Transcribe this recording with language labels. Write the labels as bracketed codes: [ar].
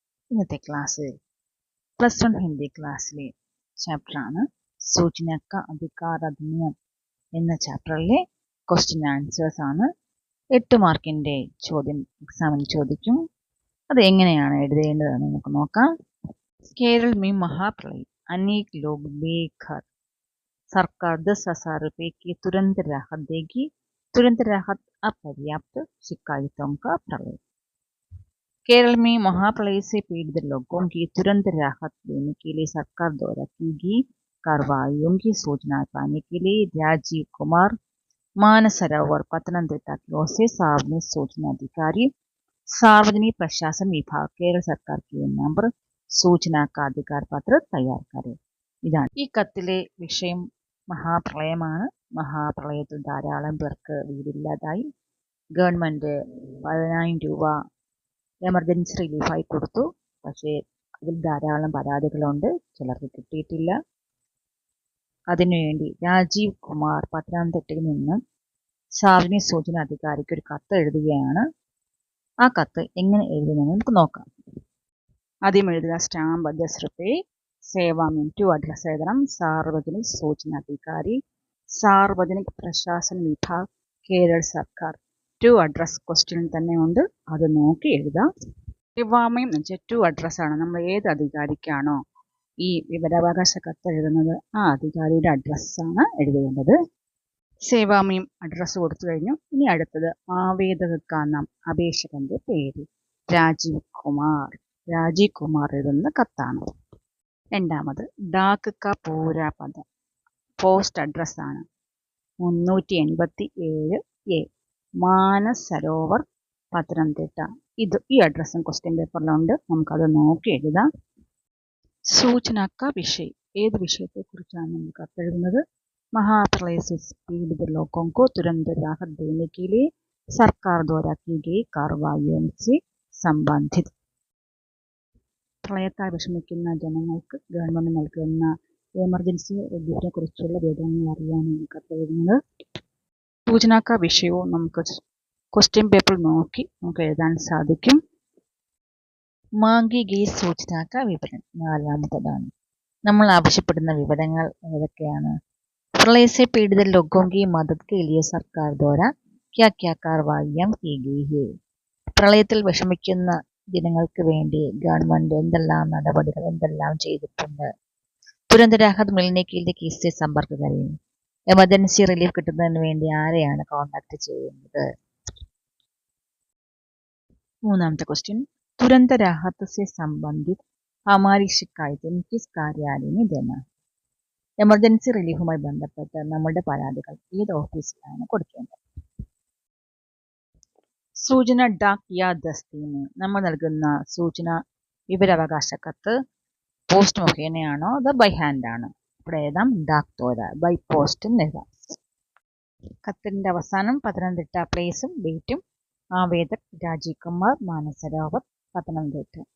[ml] ഇന്നത്തെ ക്ലാസ്സിൽ +1 ഹിന്ദി ക്ലാസ്സിലെ ചാപ്റ്ററാണ് സൂചന കാ അധികാർ അധിനിയം എന്ന ചാപ്റ്ററിലെ ക്വസ്റ്റ്യൻ ആൻസേഴ്സ് ആണ്. 8 മാർക്കിന്റെ ചോദ്യം എക്സാമിന് ചോദിക്കും. അത് എങ്ങനെയാണ് എഴുതേണ്ടതെന്ന് നമുക്ക് നോക്കാം. [hi] केरल में महाप्रलय, अनेक लोग बेघर, सरकार 10,000 रुपए की तुरंत राहत देगी. तुरंत राहत अपर्याप्त, शिकायतों का प्रलय. केरल में महाप्रलय से पीड़ित लोगों की तुरंत राहत देने के लिए सरकार द्वारा की गई कार्रवाइयों की सूचना पाने के लिए राजीव कुमार मानसरोवर पतनमतिट्टा की ओर से सार्वजनिक सूचना अधिकारी सार्वजनिक प्रशासन विभाग केरल सरकार के नंबर सूचना का अधिकार पत्र तैयार करें. [ml] ഇതാണ് ഈ കത്തിലെ വിഷയം. മഹാപ്രളയമാണ്. മഹാപ്രളയത്തിൽ ധാരാളം പേർക്ക് വീടില്ലാതായി. ഗവൺമെന്റ് 10,000 രൂപ എമർജൻസി റിലീഫായി കൊടുത്തു. പക്ഷേ അതിൽ ധാരാളം പരാതികളുണ്ട്, ചിലർക്ക് കിട്ടിയിട്ടില്ല. അതിനുവേണ്ടി രാജീവ് കുമാർ പത്തനംതിട്ടയിൽ നിന്ന് സാർവജനിക സൂചന അധികാരിക്ക് ഒരു കത്ത് എഴുതുകയാണ്. ആ കത്ത് എങ്ങനെ എഴുതുമെന്ന് നമുക്ക് നോക്കാം. ആദ്യം എഴുതുക സ്റ്റാമ്പ് 10 [hi] रुपये, सेवा में टू अड्रस [ml] എഴുതണം. സാർവജനിക സൂചന അധികാരി, സാർവജനിക പ്രശാസന വിഭാഗ്, കേരള സർക്കാർ. ടു അഡ്രസ് ക്വസ്റ്റ്യൻ തന്നെ ഉണ്ട്, അത് നോക്കി എഴുതാം. സേവാമയം എന്ന് വെച്ചാൽ ടു അഡ്രസ് ആണ്. നമ്മൾ ഏത് അധികാരിക്കാണോ ഈ വിവരാവകാശ കത്ത് എഴുതുന്നത് ആ അധികാരിയുടെ അഡ്രസ്സാണ് എഴുതേണ്ടത്. സേവാമയം അഡ്രസ്സ് കൊടുത്തു കഴിഞ്ഞു. ഇനി അടുത്തത് [hi] ആവേദക നാം, [ml] അപേക്ഷകന്റെ പേര് രാജീവ് കുമാർ. രാജീവ് കുമാർ എഴുതുന്ന കത്താണ്. രണ്ടാമത് [hi] ഡാക്ക് ക പൂരാ പദം, [ml] പോസ്റ്റ് അഡ്രസ്സാണ് 387A മാനസരോവർ പത്തനംതിട്ട. ഈ അഡ്രസ്സും ക്വസ്റ്റ്യൻ പേപ്പറിലുണ്ട്, നമുക്കത് നോക്കി എഴുതാം. [hi] സൂചന ക വിഷയ്, [ml] ഏത് വിഷയത്തെക്കുറിച്ചാണ് നമ്മൾ കത്തെഴുതുന്നത്? [hi] महाप्रलय से पीड़ित लोगों को तुरंत राहत देने के लिए सरकार द्वारा की गई कार्रवाइयों से संबंधित. [ml] പ്രളയത്താൽ വിഷമിക്കുന്ന ജനങ്ങൾക്ക് ഗവൺമെന്റ് നൽകുന്ന എമർജൻസി റിലീഫിനെ കുറിച്ചുള്ള വിവരങ്ങൾ അറിയാനാണ് കത്തെഴുതുന്നത്. സൂചന ക വിഷയവും നമുക്ക് ക്വസ്റ്റ്യൻ പേപ്പർ നോക്കി നമുക്ക് എഴുതാൻ സാധിക്കും. [hi] മാങ്കി ഗയി സൂചന ക വിവരം, [ml] നാലാമത്തതാണ്. നമ്മൾ ആവശ്യപ്പെടുന്ന വിവരങ്ങൾ ഏതൊക്കെയാണ്? [hi] प्रलय से पीड़ित लोगों की मदद के लिए सरकार द्वारा क्या क्या कार्रवाइयां की गई है. [ml] പ്രളയത്തിൽ വിഷമിക്കുന്ന ജനങ്ങൾക്ക് വേണ്ടി ഗവൺമെന്റ് എന്തെല്ലാം നടപടികൾ എന്തെല്ലാം ചെയ്തിട്ടുണ്ട്? [hi] തുരന്ത രാഹത് മിൽനെ के लिए किससे संपर्क करें. [ml] എമർജൻസി റിലീഫ് കിട്ടുന്നതിന് വേണ്ടി ആരെയാണ് കോൺടാക്ട് ചെയ്യുന്നത്? മൂന്നാമത്തെ ക്വസ്റ്റ്യൻ, [hi] തുരന്ത രാഹത്ത് से संबंधित हमारी शिकायतें किस कार्यालय में देना. [ml] എമർജൻസി റിലീഫുമായി ബന്ധപ്പെട്ട് നമ്മുടെ പരാതികൾ ഏത് ഓഫീസിലാണ് കൊടുക്കേണ്ടത്? [hi] സൂചന ഡാക് യാ ദസ്തീന്, [ml] നമ്മൾ നൽകുന്ന സൂചന വിവരാവകാശ കത്ത് പോസ്റ്റ് മുഖേനയാണോ അതോ ബൈ ഹാൻഡ് ആണോ? ഇവിടെ എഴുതാം [hi] ഡാക് തോര, [ml] ബൈ പോസ്റ്റ് എന്ന് എഴുതാം. കത്തിന്റെ അവസാനം പത്തനംതിട്ട പ്ലേസും ഡേറ്റും, ആവേദക് രാജീവ് കുമാർ മാനസരോവർ പത്തനംതിട്ട.